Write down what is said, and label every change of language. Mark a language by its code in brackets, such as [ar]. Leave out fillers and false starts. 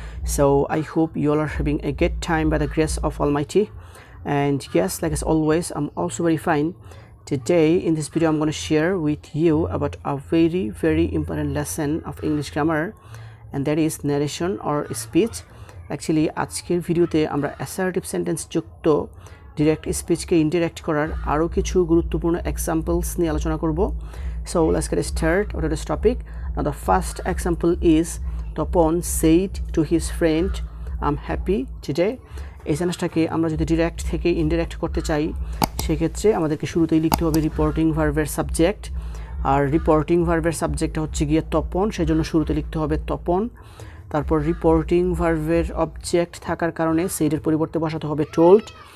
[en] So I hope you all are having a good time by the grace of Almighty. And yes, like as always, I'm also very fine. Today in this video I'm going to share with you about a very important lesson of English grammar, and that is narration or speech. [bn] Actually আজকের ভিডিওতে আমরা assertive sentence যুক্ত direct speech কে indirect করার আরো কিছু গুরুত্বপূর্ণ examples নিয়ে আলোচনা করব. [en] So let's get started on this topic. Now the first example is Topon said to his friend, I'm happy today. [bn] এই সেন্টেন্সটাকে আমরা যদি ডিরেক্ট থেকে ইনডিরেক্ট করতে চাই সেক্ষেত্রে আমাদেরকে শুরুতেই লিখতে হবে রিপোর্টিং ভার্বের সাবজেক্ট, আর রিপোর্টিং ভার্বের সাবজেক্টটা হচ্ছে গিয়ে তপন, সেজন্য শুরুতে লিখতে হবে তপন। তারপর রিপোর্টিং ভার্বের অবজেক্ট থাকার কারণে সেইডের পরিবর্তে বসাতে হবে টোল্ড।